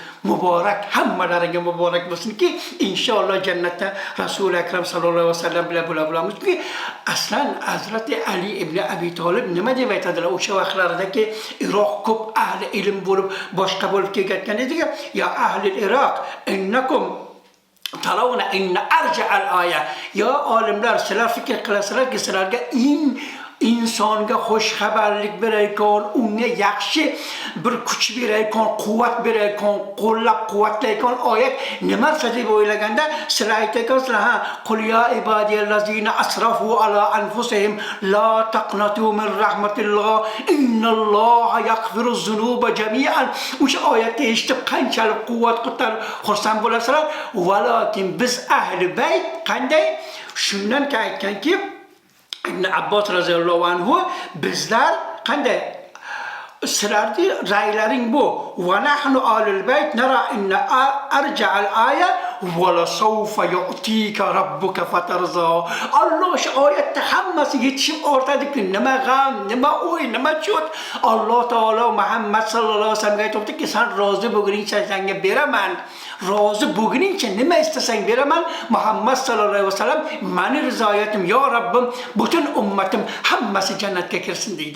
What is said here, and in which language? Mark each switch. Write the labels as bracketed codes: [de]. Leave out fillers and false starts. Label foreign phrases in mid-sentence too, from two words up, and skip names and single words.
[uz] Muborak, hammalaringga muborak bo'lsinki, inshaalloh jannatda Rasul akram [ar] صلى الله عليه وسلم [uz] bilan bo'lamizki, aslan Hazrati Ali ibn Abi Talib nima deb aytadilar o'sha vaqtlardagi Iroq ko'p ahli ilm bo'lib, boshqa bo'lib ketgan ediga, [ar] يا أهل العراق إنكم ترون أن أرجى آية. [uz] Ya olimlar, sizlar fikr qilasizlarki, sizlarga insonga xushxabarlik berayotgan, unga yaxshi bir kuch berayotgan, quvvat berayotgan, qo'llab-quvvatlayotgan oyat nimasi deb o'ylaganda, sizlar aytayotgansizlar, ha, [ar] قل يا عبادي الذين أسرفوا على أنفسهم لا تقنطوا من رحمة الله إن الله يغفر الذنوب جميعا. [uz] O'sha oyatni eshitib qanchalik quvvat ko'tarib xursand bo'lasizlar. Valakin biz [ar] أهل البيت [uz] qanday? Shundan aytganki, Ibn Abbos [ar] رضي الله عنه [uz] bizlar qanday sizlarni ra'ylaring bu [ar] ونحن أهل البيت نرى أن أرجى آية ولسوف يعطيك ربك فترضى. [uz] Alloh shu oyatda hammasi yetishib ortadiki, nima g'am, nima o'y, nima cho't. Alloh taolo Muhammad [ar] صلى الله عليه وسلم [uz] aytibdiki, sen rozi bo'lguningcha senga beraman. Rozi bo'lguningcha nima istasang beraman. Muhammad [ar] صلى الله عليه وسلم [uz] meni rizoyatim, yo Rabbim, butun ummatim hammasi jannatga kirsin deydi.